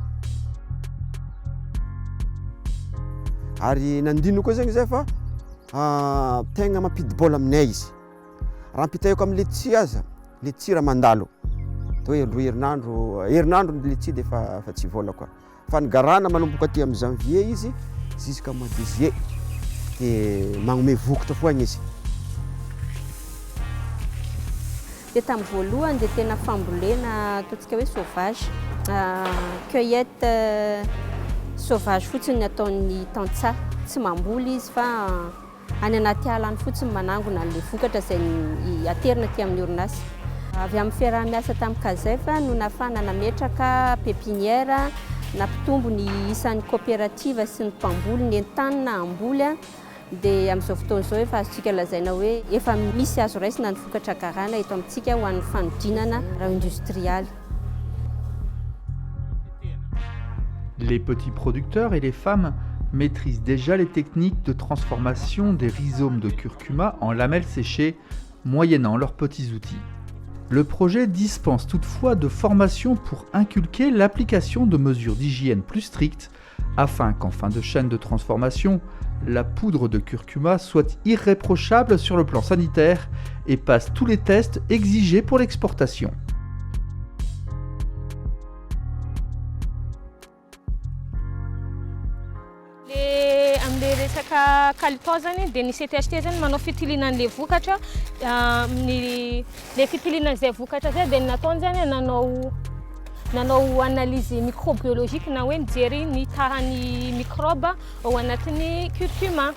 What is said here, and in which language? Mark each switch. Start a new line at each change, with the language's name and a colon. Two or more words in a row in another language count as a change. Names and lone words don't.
Malagasy: Ary nandino koa zegny zay fa tegna mampidi-bôla aminay izy. Raha ampitahiko amin'ny letchi aza, letchi raha mandalo. Tô hoe 2 herinandro ny letchi dia fa tsy vola koa. Fa ny garana manomboka aty amin'ny janvier izy
French: jusqu'à mois de juillet
Malagasy: dia magnome vokotra foagna izy. Dia tamin'ny voalohany dia tena fambolena ataontsika hoe sauvage,
French: cueillette sauvage
Malagasy: fotsiny nataon'ny tantsa, tsy mamboly izy fa any anaty ala any fotsiny manangona le vokatra izay aterina aty amin'ny orinasa. Avy amin'ny fiaraha-miasa tamin'ny CASEF no nafana nametraka pépinière, nampitombo ny isan'ny coopérative sy ny mpamboly ny entany na amboly. Dia amin'izao fotoana izao efa azontsika lazaina hoe efa misy azo raisina ny vokatra garana eto amintsika ho an'ny fanodinana industrial.
French: Les petits producteurs et les femmes maîtrisent déjà les techniques de transformation des rhizomes de curcuma en lamelles séchées, moyennant leurs petits outils. Le projet dispense toutefois de formation pour inculquer l'application de mesures d'hygiène plus strictes, afin qu'en fin de chaîne de transformation, la poudre de curcuma soit irréprochable sur le plan sanitaire et passe tous les tests exigés pour l'exportation.
Malagasy: Amle resaka kalitao zany dia ny CTHT zany manao fitilinan'le vokatra, le fitilinan'izay vokatra zay dia nataony zany nanao
French: analyse microbiologique
Malagasy: na hoe nijery ny tahan'ny microbe ao anatin'ny curcuma.